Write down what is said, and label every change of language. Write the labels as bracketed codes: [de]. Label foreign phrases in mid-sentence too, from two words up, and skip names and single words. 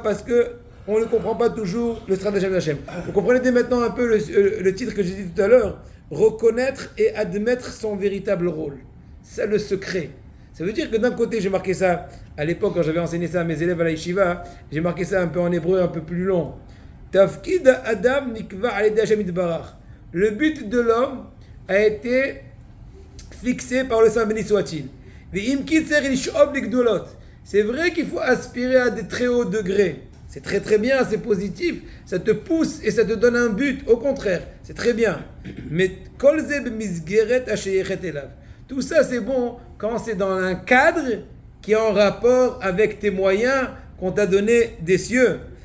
[fr] Parce que on ne comprend pas toujours le stratagème d'Hachem. Vous comprenez dès maintenant un peu le titre que j'ai dit tout à l'heure. Reconnaître et admettre son véritable rôle. C'est le secret. Ça veut dire que d'un côté, j'ai marqué ça, à l'époque quand j'avais enseigné ça à mes élèves à la yeshiva, j'ai marqué ça un peu en hébreu, un peu plus long. [he] תפקיד אדם נקבע על ידי השם יתברך. [fr] Le but de l'homme a été fixé par le Saint béni soit-il. C'est vrai qu'il faut aspirer à des très hauts degrés. C'est très très bien, c'est positif, ça te pousse et ça te donne un but. Au contraire, c'est très bien. Mais tout ça c'est bon quand c'est dans un cadre qui est en rapport avec tes moyens qu'on t'a donné des cieux.